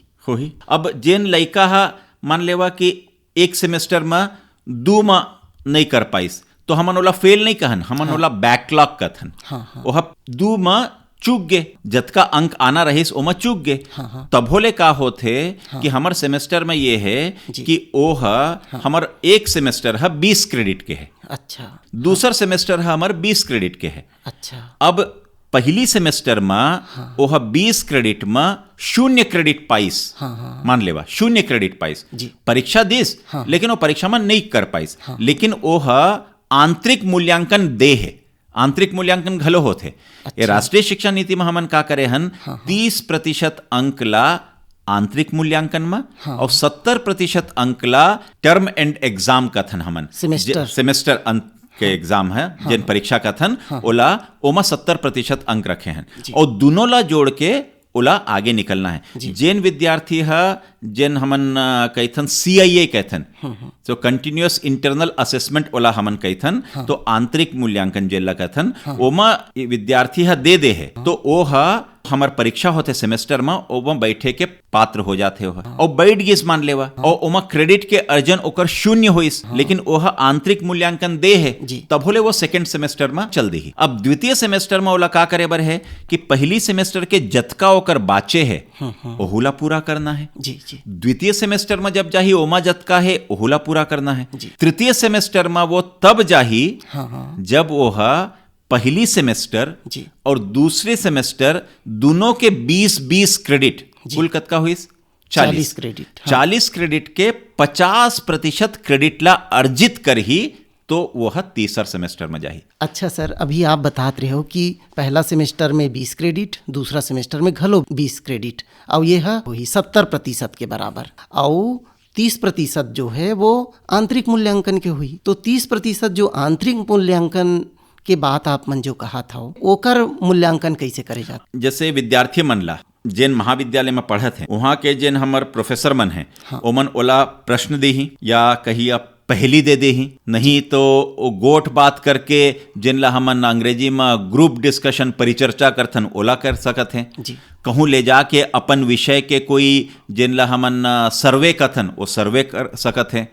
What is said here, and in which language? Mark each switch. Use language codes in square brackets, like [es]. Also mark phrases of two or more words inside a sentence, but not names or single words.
[hne] अब जेन लइका हा मान लेवा कि एक सेमेस्टर में 2 में नहीं कर पाइस तो हमन ओला फेल नहीं कहन, हमन ओला बैकलॉग कहन। वह 2 में चूक गे, जतका अंक आना रहिस ओमा चूक गे। तब होले का होथे कि हमर सेमेस्टर में ये है कि ओह हमर एक सेमेस्टर है 20 क्रेडिट के है। अच्छा। दूसर सेमेस्टर है हमर 20 क्रेडिट के है। अच्छा। अब पहली सेमेस्टर में ओह 20 क्रेडिट में 0 क्रेडिट पाइस, मान लेवा 0 क्रेडिट पाइस, परीक्षा दिस लेकिन वो परीक्षा में नहीं कर पाइस, लेकिन ओह आंतरिक मूल्यांकन दे है, आंतरिक मूल्यांकन घलो होते। अच्छा। राष्ट्रीय शिक्षा नीति में हमन का करे हन 30% अंक ला आंतरिक मूल्यांकन में और 70% अंक ला [en] term end exam [hne] कथन हमन सेमेस्टर अंक के एग्जाम है जिन परीक्षा कथन ओला ओमा 70% अंक रखे हैं और दोनों ला जोड़ के ओला आगे निकलना है। जेन विद्यार्थी है जेन हमन कहथन CIA कहथन, तो [en] continuous internal assessment [hne] ओला हमन कहथन, तो आंतरिक मूल्यांकन जेला कहथन ओमा विद्यार्थी है दे है तो ओ हमर परीक्षा होते सेमेस्टर में ओमा बैठे के पात्र हो जाते हो और बैठ गिस मान लेवा और ओमा क्रेडिट के अर्जन ओकर 0 होइस, लेकिन ओह आंतरिक मूल्यांकन दे है तब होले वो [en] second semester [hne] में चल दी। अब द्वितीय सेमेस्टर में ओला का करे बर है कि पहली सेमेस्टर के जतका ओकर बाचे है ओहुला पूरा करना है। द्वितीय सेमेस्टर में जब जाही ओमा जतका है ओहुला पूरा करना है। तृतीय सेमेस्टर में वो तब जाही जब ओह पहली सेमेस्टर और दूसरे सेमेस्टर दोनों के 20-20 क्रेडिट, कुल कतका हुई 40 क्रेडिट, 40 क्रेडिट के 50% क्रेडिट ला अर्जित कर ही तो वह तीसर सेमेस्टर में जाही। अच्छा सर, अभी आप बतात रहे हो कि पहला सेमेस्टर में 20 क्रेडिट, दूसरा सेमेस्टर में घलो 20 क्रेडिट और ये है वही 70% के बराबर, और 30% जो है वो आंतरिक मूल्यांकन के हुई। तो 30% जो आंतरिक मूल्यांकन के बात आप मन जो कहा था ओकर मूल्यांकन कैसे करे जाता? जैसे विद्यार्थी मन ला जेन महाविद्यालय में पढ़त है वहाँ के जेन हमर प्रोफेसर मन है ओमन ओला प्रश्न देही या कही आप पहली दे देही, नहीं तो वो गोट बात करके जिन ला हमन अंग्रेजी में [en] group discussion [hne] परिचर्चा करथन ओला कर सकत हैं। कहूँ ले जाके अपन विषय के कोई जिन ला हमन सर्वे कथन वो सर्वे कर सकत हैं।